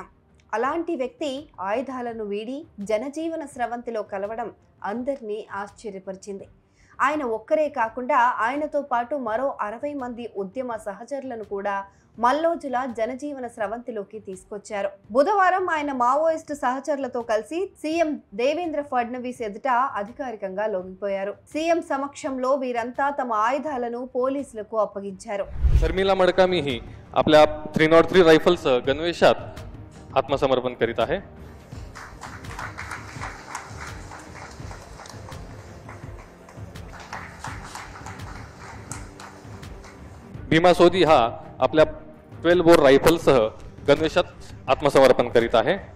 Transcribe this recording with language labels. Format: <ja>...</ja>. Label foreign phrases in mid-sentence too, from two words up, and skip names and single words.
<te>అలాంటి వ్యక్తి ఆయుధాలను వీడి జనజీవన స్రవంతిలో కలవడం అందరినీ ఆశ్చర్యపరిచింది. ఆయన ఒక్కరే కాకుండా ఆయనతో పాటు మరో 60 మంది ఉద్యమ సహచరులను కూడా మల్లోజుల జనజీవన స్రవంతిలోకి తీసుకొచ్చారు. బుధవారం ఆయన మావోయిస్టు సహచరులతో కలిసి సీఎం देवेंद्र फडणवीस ఎదుట అధికారికంగా లొంగిపోయారు. సీఎం సమక్షంలో వీరంతా తమ ఆయుధాలను పోలీసులకు అప్పగించారు.</te> <mr>शर्मिला मडकामी ही आपल्या 303 रायफलसह गणवेशात आत्मसमर्पण करीत आहे. भीमा सोदी हा आपल्या 12 बोर रायफलसह गणवेशात आत्मसमर्पण करीत आहे.</mr>